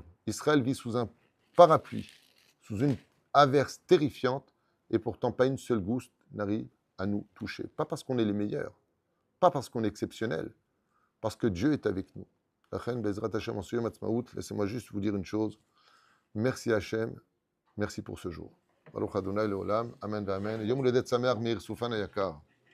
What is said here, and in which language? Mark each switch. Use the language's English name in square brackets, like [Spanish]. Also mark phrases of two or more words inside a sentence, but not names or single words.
[French] Israël vit sous un parapluie, sous une averse terrifiante, et pourtant pas une seule goutte n'arrive à nous toucher. Pas parce qu'on est les meilleurs, pas parce qu'on est exceptionnel, parce que Dieu est avec nous. Laissez-moi juste vous dire une chose. Merci Hachem, merci pour ce jour. [Hebrew] ברוך אדוני לעולם, אמן ואמן. יום הולדת שמח Meir Soufan היקר.